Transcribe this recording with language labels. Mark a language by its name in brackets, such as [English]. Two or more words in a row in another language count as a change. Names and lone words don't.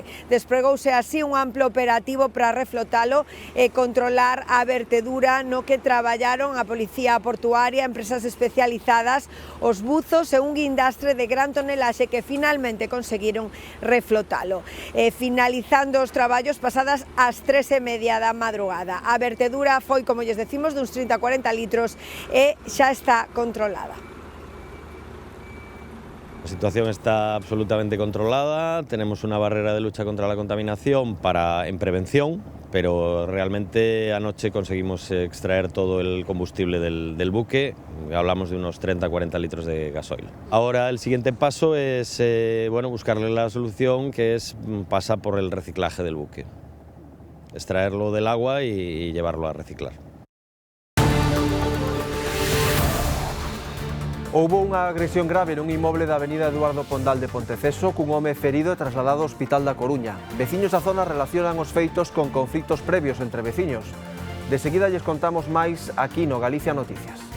[Galician] Despregouse así un amplo operativo para reflotalo e controlar a vertedura, no que traballaron a Policía Portuaria, empresas especializadas, os buzos e un guindastre de gran tonelaxe que finalmente conseguiron reflotalo. Finalizando os traballos pasadas as 3:30 da madrugada. A vertedura foi, como lles decimos, duns 30-40 litros e xa está controlada. [Spanish] La situación está absolutamente controlada, tenemos una barrera de lucha contra la contaminación en prevención, pero realmente anoche conseguimos extraer todo el combustible del buque, hablamos de unos 30-40 litros de gasoil. Ahora el siguiente paso es buscarle la solución, que pasa por el reciclaje del buque, extraerlo del agua y llevarlo a reciclar. [Galician] Houbo unha agresión grave nun inmoble da avenida Eduardo Pondal de Ponteceso cun home ferido e trasladado ao Hospital da Coruña. Veciños da zona relacionan os feitos con conflitos previos entre veciños. De seguida lles contamos máis aquí no Galicia Noticias.